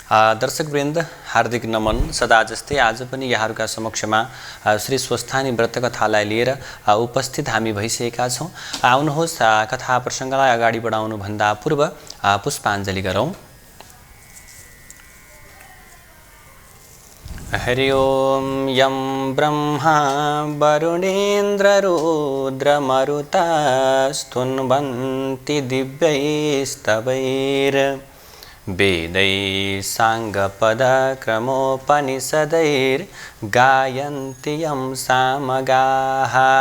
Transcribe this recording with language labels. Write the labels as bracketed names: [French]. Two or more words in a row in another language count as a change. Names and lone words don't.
[Nepali] दर्शकवृन्द हार्दिक नमन। सदा जस्तै आज पनि यहाँहरूका समक्षमा श्री स्वस्थानी व्रत कथालाई लिएर उपस्थित हामी भइसकेका छौँ। आउनुहोस् कथा प्रसङ्गलाई अगाडि बढाउनुभन्दा पूर्व पुष्पाञ्जली गरौँ। [Sanskrit] हरि ओम यं ब्रह्मा वरुणेन्द्र रुद्रमरुता स्तुन्वन्ति दिव्यैस्तवैर् वेदैः साङ्गपदक्रमोपनिषदैर्गायन्ति यं सामगाः।